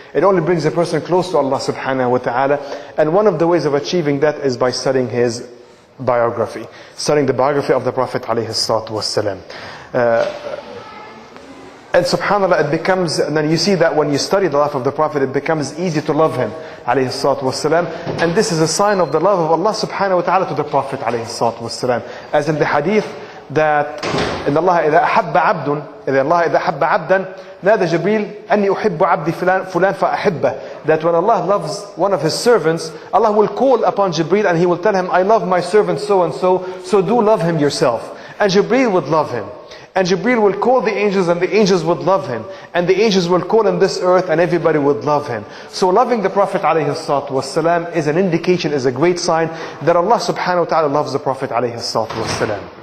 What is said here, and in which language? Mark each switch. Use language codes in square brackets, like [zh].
[en] It only brings a person close to Allah subhanahu wa ta'ala. And one of the ways of achieving that is by studying his biography. Studying the biography of the Prophet alayhi salatu wassalam. And subhanAllah, it becomes, and then you see that when you study the life of the Prophet, it becomes easy to love him, alayhi salatu wasalam. And this is a sign of the love of Allah subhanahu wa ta'ala to the Prophet, alayhi salatu wasalam. As in the hadith, that [ar] إن الله إذا أحب عبد إذا الله إذا أحب عبدا نادى جبريل أني أحب عبدي فلان فأحبه. [en] That when Allah loves one of His servants, Allah will call upon Jibreel and He will tell him, I love my servant so and so, so do love him yourself. And Jibreel would love him. And Jibreel will call the angels and the angels would love him. And the angels will call on this earth and everybody would love him. So loving the Prophet ﷺ is an indication, is a great sign that Allah subhanahu wa ta'ala loves the Prophet ﷺ.